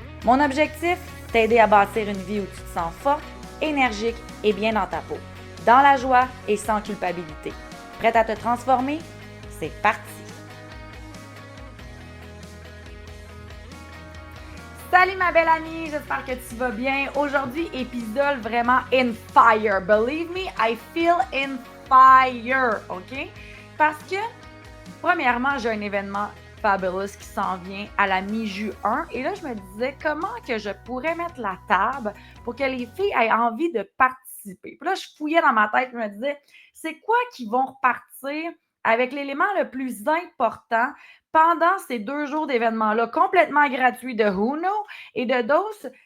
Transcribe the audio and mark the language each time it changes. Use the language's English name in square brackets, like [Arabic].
[French] Mon objectif, t'aider à bâtir une vie où tu te sens forte, énergique et bien dans ta peau, dans la joie et sans culpabilité. Prête à te transformer? C'est parti! Salut ma belle amie, j'espère que tu vas bien. Aujourd'hui, épisode vraiment [English] in fire. Believe me, I feel in fire, OK? [French] Parce que, premièrement, j'ai un événement [English] fabulous [French] qui s'en vient à la mi-juin. Et là, je me disais comment que je pourrais mettre la table pour que les filles aient envie de participer. Puis là, je fouillais dans ma tête, je me disais, c'est quoi qui vont repartir avec l'élément le plus important pendant ces 2 jours d'événement-là, complètement gratuits de Huno et de Dose?